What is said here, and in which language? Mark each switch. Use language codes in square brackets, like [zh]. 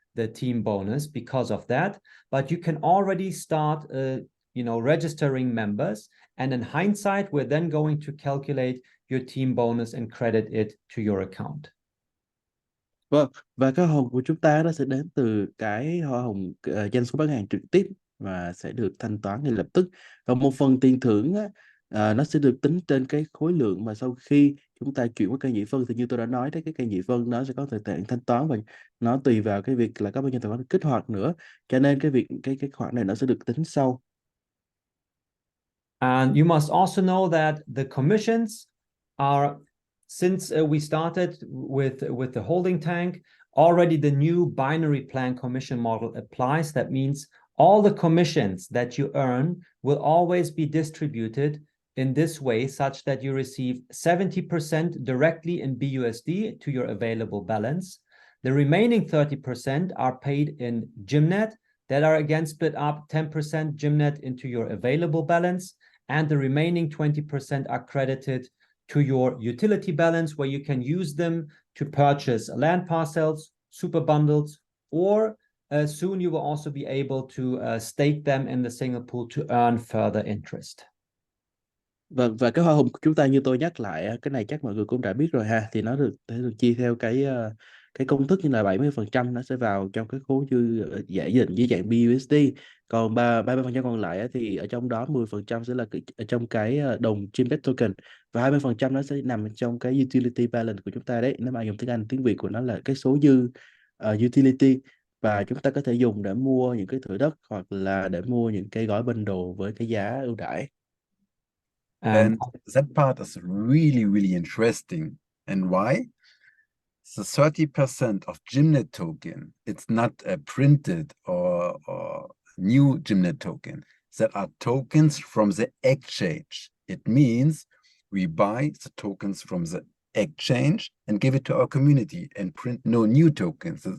[en] the team bonus because of that, but you can already start registering members, and in hindsight we're then going to calculate your team bonus and credit it to your account. [vi] Vâng, và cái hoa hồng của chúng ta nó sẽ đến từ cái hoa hồng doanh số bán hàng trực tiếp và sẽ được thanh toán ngay lập tức. Và một phần tiền thưởng á, nó sẽ được tính trên cái khối lượng mà sau khi chúng ta chuyển qua cây nhị phân, thì như tôi đã nói đấy, cái cây nhị phân nó sẽ có thời hạn thanh toán và nó tùy vào cái việc là có bao nhiêu tài khoản kích hoạt nữa. Cho nên cái khoản này nó sẽ được tính sau. [en] And you must also know that the commissions are, since we started with the holding tank, already the new binary plan commission model applies. That means all the commissions that you earn will always be distributed in this way, such that you receive 70% directly in BUSD to your available balance. The remaining 30% are paid in Gymnet, that are again split up 10% Gymnet into your available balance, and the remaining 20% are credited to your utility balance, where you can use them to purchase land parcels, super bundles, or soon you will also be able to stake them in the single pool to earn further interest. [vi] Vâng, và cái hoa hồng của chúng ta, như tôi nhắc lại, cái này chắc mọi người cũng đã biết rồi ha, thì nó được chia theo cái công thức như là 70% nó sẽ vào trong cái khối dư giải định dưới dạng BUSD, còn 30% còn lại thì ở trong đó 10% sẽ là ở trong cái đồng Gymnet token, và 20% nó sẽ nằm trong cái utility balance của chúng ta đấy. Nếu mà dùng tiếng Anh, tiếng Việt của nó là cái số dư utility, và chúng ta có thể dùng để mua những cái thửa đất hoặc là để mua những cái gói bundle với cái giá ưu đãi. [en] And that part is really, really interesting. And why? The 30% of Gymnet token, it's not a printed or new Gymnet token. That are tokens from the exchange. It means we buy the tokens from the exchange and give it to our community and print no new tokens.